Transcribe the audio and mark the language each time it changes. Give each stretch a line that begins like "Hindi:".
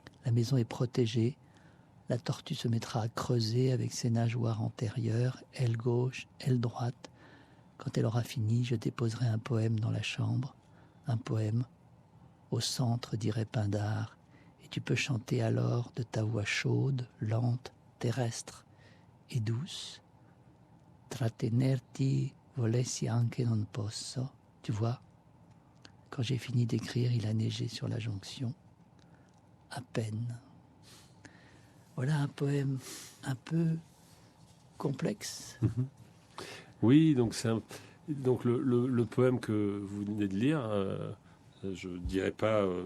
French: La maison est protégée, la tortue se mettra à creuser avec ses nageoires antérieures, aile gauche, aile droite. Quand elle aura fini, je déposerai un poème dans la chambre, un poème au centre, dirait Pindare. Tu peux chanter alors de ta voix chaude, lente, terrestre et douce.
Italian: Trattenerti volessi anche non posso.
French: Tu vois, quand j'ai fini d'écrire, il a neigé sur la jonction. À peine. Voilà un poème un peu complexe. Oui, donc le poème que vous venez de lire, je ne dirais pas...